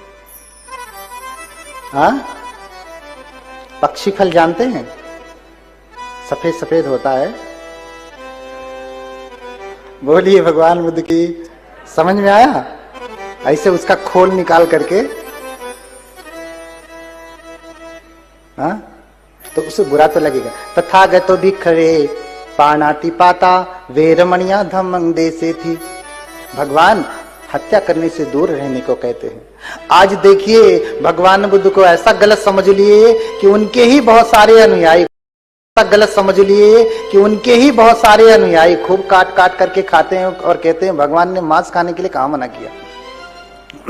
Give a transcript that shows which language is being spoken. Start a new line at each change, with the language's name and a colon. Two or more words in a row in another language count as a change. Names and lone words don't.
Hindi: पक्षी फल जानते हैं, सफेद सफेद होता है। बोलिए भगवान बुद्ध की। समझ में आया? ऐसे उसका खोल निकाल करके, तो उसे बुरा तो लगेगा।
Pali: तथागतो भिक्खवे पाणाति पाता वेरमणिया धम्मं देसेति।
Hindi: भगवान हत्या करने से दूर रहने को कहते हैं। आज देखिए भगवान बुद्ध को ऐसा गलत समझ लिए कि उनके ही बहुत सारे अनुयायी गलत समझ लिए कि उनके ही बहुत सारे अनुयायी खूब काट काट करके खाते हैं और कहते हैं भगवान ने मांस खाने के लिए कहां मना किया।